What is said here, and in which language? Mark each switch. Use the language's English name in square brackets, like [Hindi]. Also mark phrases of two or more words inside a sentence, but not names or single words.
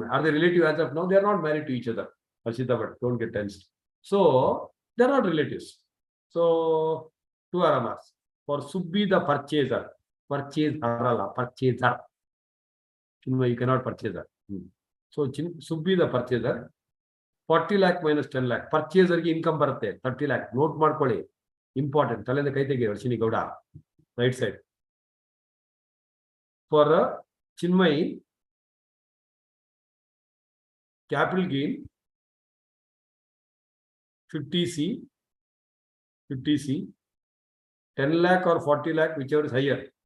[English] Are they relative as of now? They are not married to each other. Ashita, but don't get tensed. So they are not relatives. So 2 aramas. For Subbi the purchaser. Purchaser. Chinmay, you cannot purchase her. So Subbi the purchaser. 40 lakh minus 10 lakh. Purchaser ki income ಬರುತ್ತೆ 30 lakh. Note ಮಾಡ್ಕೊಳ್ಳಿ. Important. [Kannada] ತಲೆಯಿಂದ ಕೈ ತೆಗಿ ವರ್ಷಿನಿ ಗೌಡ. [English] Right side. For Chinmay, capital gain 50C 10 lakh or 40 lakh, whichever is higher.